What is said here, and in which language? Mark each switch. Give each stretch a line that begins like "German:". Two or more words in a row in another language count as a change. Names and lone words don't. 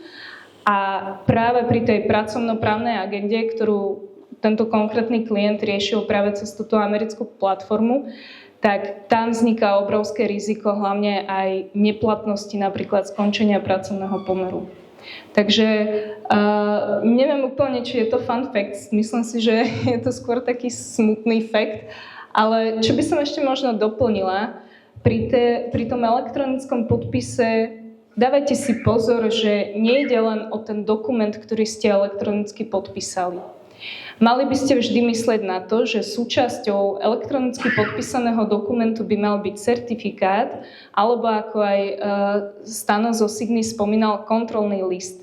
Slovak: A práve pri tej pracovnoprávnej agende, ktorú tento konkrétny klient riešil práve cez túto americkú platformu, tak tam vzniká obrovské riziko, hlavne aj neplatnosti, napríklad skončenia pracovného pomeru. Takže neviem úplne, či je to
English: fun fact,
Slovak: myslím si, že je to skôr taký smutný fact, ale čo by som ešte možno doplnila, pri tom elektronickom podpise dávajte si pozor, že nejde len o ten dokument, ktorý ste elektronicky podpísali. Mali by ste vždy myslieť na to, že súčasťou elektronicky podpísaného dokumentu by mal byť certifikát, alebo ako aj Stano zo Signy spomínal, kontrolný list.